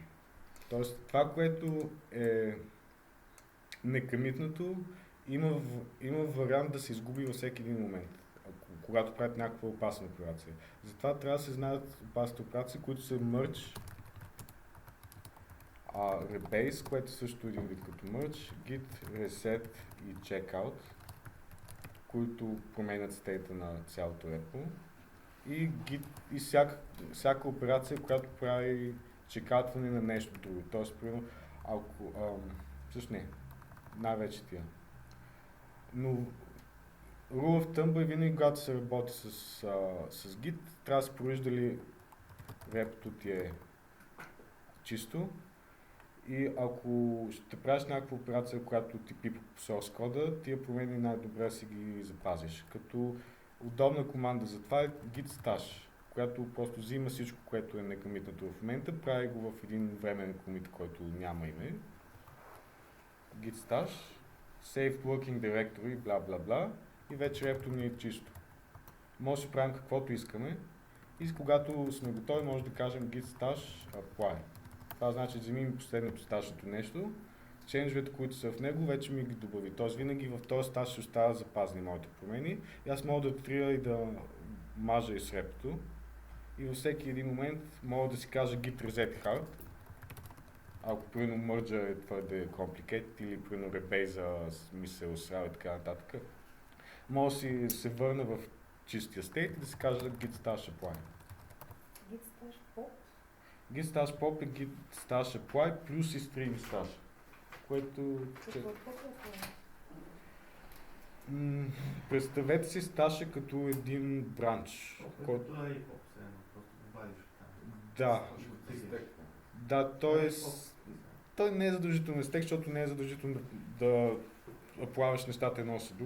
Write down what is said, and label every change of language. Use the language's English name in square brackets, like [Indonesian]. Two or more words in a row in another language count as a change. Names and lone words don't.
[Bulgarian] Тоест, това, което е некомитнато, има вариант да се изгуби във всеки един момент, когато правят някаква опасна операция. Затова трябва да се знаят опасните операции, които са merge, rebase, което е също един вид като merge, [English] git, reset [Bulgarian] и checkout, които променят стейта на цялото репо. И всяка операция, която прави чекатване на нещо друго. Тоест, примерно, също не, най-вече тия. Но [English] rule of thumb [Bulgarian] е винаги, когато се работи с Git, трябва да се провери дали репото ти е чисто. И ако ще правиш някаква операция, която ти пипа по source кода, тия промени най-добре си ги запазиш. Като удобна команда за това е [English] git stash, [Bulgarian] която просто взима всичко, което е некомитнато в момента, прави го в един временен комит, който няма име. [English] Git stash, save working directory, бла бла бла, [Bulgarian] и вече репото ни е чисто. Може да правим каквото искаме и когато сме готови, може да кажем [English] git stash apply. [Bulgarian] Това значи да вземем последното сташното нещо, ченджовете, които са в него, вече ми ги добави. Тоест винаги в този стаж ще остава запазни моите промени. И аз мога да трия и да мажа и с репото. И във всеки един момент мога да си кажа [English] git reset hard. [Bulgarian] Ако примерно мърджа е твърде complicated или примерно rebase ми се осрава и така нататък, мога да си се върна в чистия стейт и да си кажа [English] git stash apply. Git stash pop? Git stash pop и git stash apply [Bulgarian] плюс и [English] string stash. [Bulgarian] Което... Представете си сташа като един бранч. Който е и поп, просто го вадиш там. Да. Да, той не е задължително стек, защото не е задължително да плаваш нещата едно с друго.